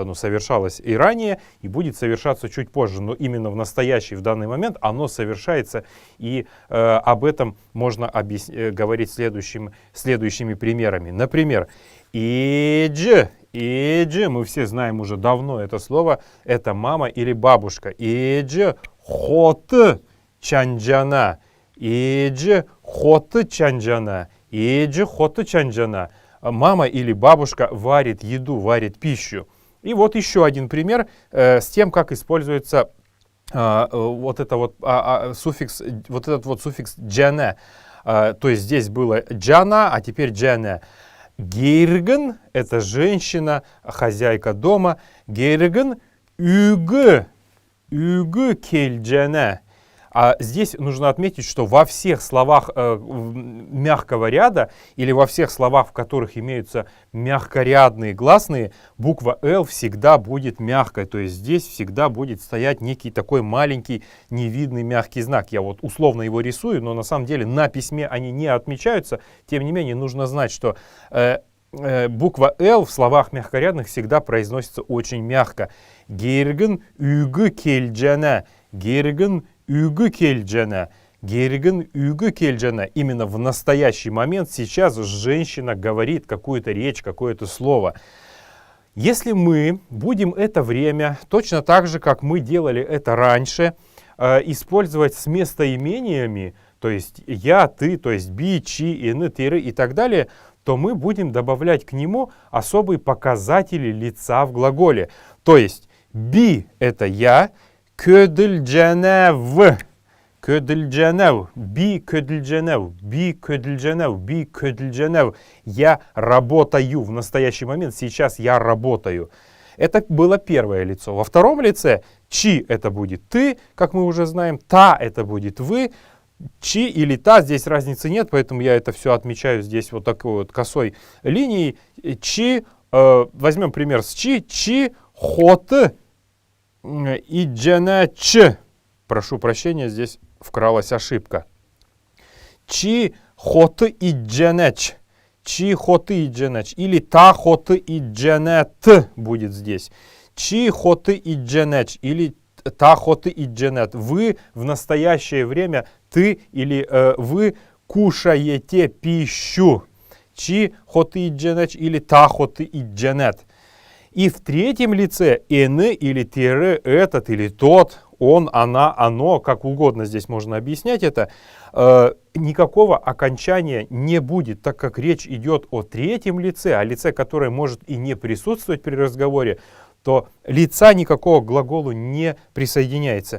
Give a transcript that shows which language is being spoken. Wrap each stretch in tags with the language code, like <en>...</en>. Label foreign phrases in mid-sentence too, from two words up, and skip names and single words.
<ru>Оно совершалось и ранее, и будет совершаться чуть позже, но именно в настоящий, в данный момент оно совершается, и об этом можно говорить следующими примерами. Например, «идж». «Идж», мы все знаем уже давно это слово, это мама или бабушка.</ru> <xal>«Идж хот чанджана». «Идж хот чанджана». «Идж хот чанджана».</xal> <ru>Мама или бабушка варит еду, варит пищу. И вот еще один пример с тем, как используется суффикс «джана». То есть здесь было «джана», а теперь «джана». Гейрген — это женщина, хозяйка дома.</ru> <xal>Гейрген үгü кельджене.</xal> <ru>А здесь нужно отметить, что во всех словах мягкого ряда или во всех словах, в которых имеются мягкорядные гласные, буква «л» всегда будет мягкой. То есть здесь всегда будет стоять некий такой маленький невидный мягкий знак. Я вот условно его рисую, но на самом деле на письме они не отмечаются. Тем не менее, нужно знать, что буква «л» в словах мягкорядных всегда произносится очень мягко.</ru> <xal>Гейрген үгü кельджене. Гейрген үгü кельджене. Гейрген үгü кельджене.</xal> <ru>Именно в настоящий момент сейчас женщина говорит какую-то речь, какое-то слово. Если мы будем это время, точно так же, как мы делали это раньше, использовать с местоимениями, то есть я, ты, то есть</ru> <xal>би, чи, ины, тыры</xal> <ru>и так далее, то мы будем добавлять к нему особые показатели лица в глаголе. То есть би — это я,</ru> <xal>көдлҗәнәв, көдлҗәнәв, би көдлҗәнәв, би көдлҗәнәв, би көдлҗәнәв.</xal> <ru>Я работаю в настоящий момент, сейчас я работаю. Это было первое лицо. Во втором лице чи — это будет ты, как мы уже знаем, та — это будет вы. Чи или та, здесь разницы нет, поэтому я это все отмечаю здесь вот такой вот косой линией. Чи, возьмем пример с чи.</ru> <xal>Чи хот идженач.</xal> <ru>Прошу прощения, здесь вкралась ошибка.</ru> <xal>Чи хот идженач. Чи хот идженач. Или та хот идженет</xal> <ru>будет здесь.</ru> <xal>Чи хот идженач. Или та хот идженет.</xal> <ru>Вы в настоящее время, ты или вы кушаете пищу.</ru> <xal>Чи хот идженач или та хот идженет.</xal> <ru>И в третьем лице эны или тире, этот или тот, он, она, оно, как угодно здесь можно объяснять это, никакого окончания не будет, так как речь идет о третьем лице, о лице, которое может и не присутствовать при разговоре, то лица никакого к глаголу не присоединяется.</ru>